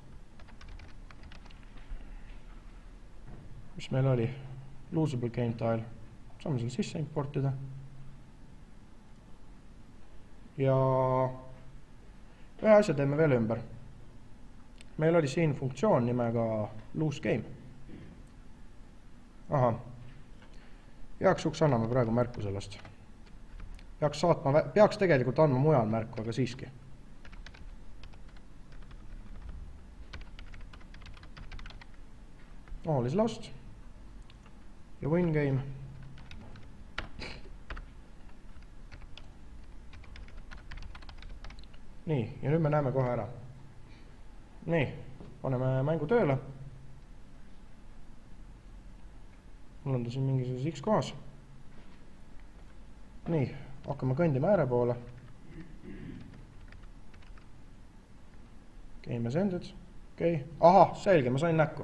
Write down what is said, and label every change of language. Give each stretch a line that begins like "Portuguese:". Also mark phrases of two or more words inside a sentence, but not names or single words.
Estonian: Mis meil oli?
English: Losable game tile.
Estonian: Saame selle sisse importida. Ja ühe asja teeme veel ümber. Meil oli siin funktsioon nimega
English: lose game.
Estonian: Aha. Heaks juks anname praegu märku sellest. Peaks tegelikult andma mujal märku, aga siiski.
English: All is lost. Ja win game.
Estonian: Nii, ja nüüd me näeme kohe ära. Nii, paneme mängu tööle. Mul on ta siin mingisuguses X kohas. Nii, hakkame kõndima ääre poole.
English: Game has ended.
Estonian: Okay. Aha, selge, ma sain näkku.